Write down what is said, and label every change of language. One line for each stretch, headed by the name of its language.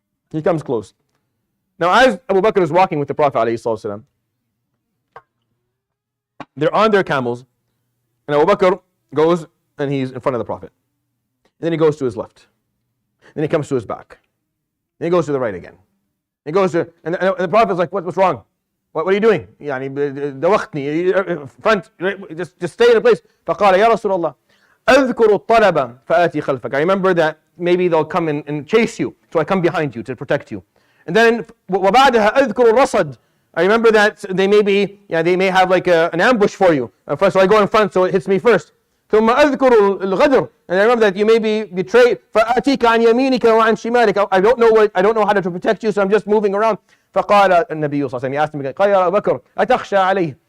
English: He comes close. Now as Abu Bakr is walking with the Prophet ﷺ, they're on their camels, and Abu Bakr goes and he's in front of the Prophet. And then he goes to his left. Then he comes to his back. Then he goes to the right again. He goes to, and the Prophet's like, what's wrong? What are you doing? Front, just stay in a place.
Arabic: فقال يا رسول الله أذكر الطلب فآتي خلفك.
English: I remember that maybe they'll come and chase you, so I come behind you to protect you. And then
Arabic: وبعدها أذكر الرصد.
English: I remember that they may have like an ambush for you. So I go in front, so it hits me first.
Arabic: ثم أذكر الغدر.
English: And I remember that you may be betrayed.
Arabic: فآتيك عن يمينك وعن شمالك.
English: I don't know how to protect you, so I'm just moving around.
Arabic: فقال النبي صلى الله عليه وسلم,
English: he asked him again,
Arabic: قال يا أبا بكر أتخشى عليه?